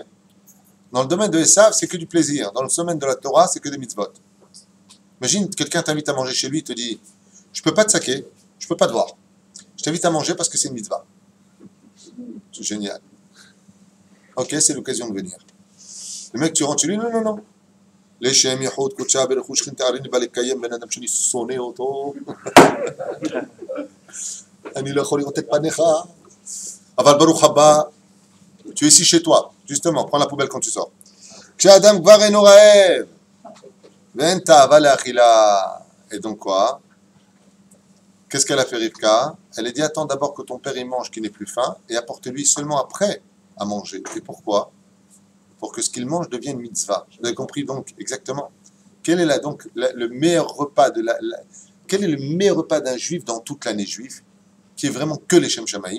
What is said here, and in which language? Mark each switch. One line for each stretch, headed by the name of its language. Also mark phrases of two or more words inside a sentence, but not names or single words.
French: Dans le domaine de Esav, c'est que du plaisir. Dans le domaine de la Torah, c'est que des mitzvot. Imagine, quelqu'un t'invite à manger chez lui, il te dit, je ne peux pas te saquer, je ne peux pas te voir. Je t'invite à manger parce que c'est une mitzvah. C'est génial. Ok, c'est l'occasion de venir. Le mec, tu rentres chez lui, non.
Hebrew: לשם ייחוד קודשה ברכו שכינתה הריני בא לקיים בן אדם שאני שונא אותו. אני לא יכול לראות את פניך. אבל ברוך הבא,
French: tu es ici chez toi, justement, prends la poubelle quand tu sors.
Hebrew: כשאדם כבר אינו רעב, ואין תאווה לאכילה.
French: Et donc quoi? Qu'est-ce qu'elle a fait Rivka? Elle a dit, attends d'abord que ton père il mange, qu'il n'ait plus faim, et apporte-lui seulement après à manger. Et pourquoi? Pour que ce qu'il mange devienne une mitzvah. Vous avez compris donc exactement. Quel est le meilleur repas quel est le meilleur repas d'un juif dans toute l'année juive, qui est vraiment que les
Hebrew: שם שמים?